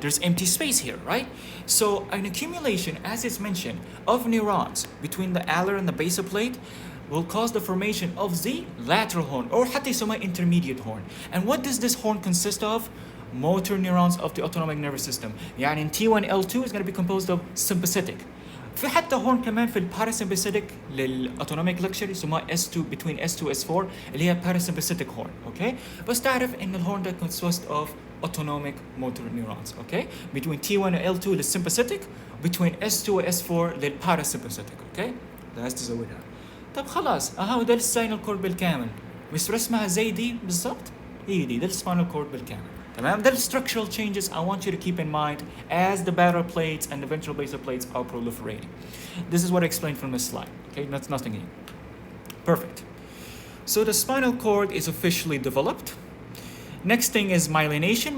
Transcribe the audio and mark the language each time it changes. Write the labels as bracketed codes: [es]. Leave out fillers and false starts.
[en] There's empty space here, right? So an accumulation, as it's mentioned, of neurons between the alar and the basal plate will cause the formation of the lateral horn, or [ar] حتى يسمى [en] intermediate horn. And what does this horn consist of? Motor neurons of the autonomic nervous system. [ar] يعني [en] in T1L2 is going to be composed of sympathetic. [ar] في حتى هون كمان في الباراسمباثيك للاوتونوميك لكشر يسموها S2 [en] between S2 S4 [ar] اللي هي [en] parasympathetic horn. [ar] اوكي بس تعرف ان الهورن ده [en] consists of autonomic motor neurons. Okay between T1 و L2 للsympathetic between S2 و S4 للباراسمباثيك. [ar] اوكي لازم تزودها. طب خلاص اهو ده السباينال كورد بالكامل. مش رسمها زي دي بالضبط؟ هي دي ده السباينال كورد بالكامل. تمام ده [en] structural changes I want you to keep in mind as the lateral plates and the ventral basal plates are proliferating. This is what I explained from this slide. Okay, that's nothing new. Perfect. So the spinal cord is officially developed. Next thing is myelination.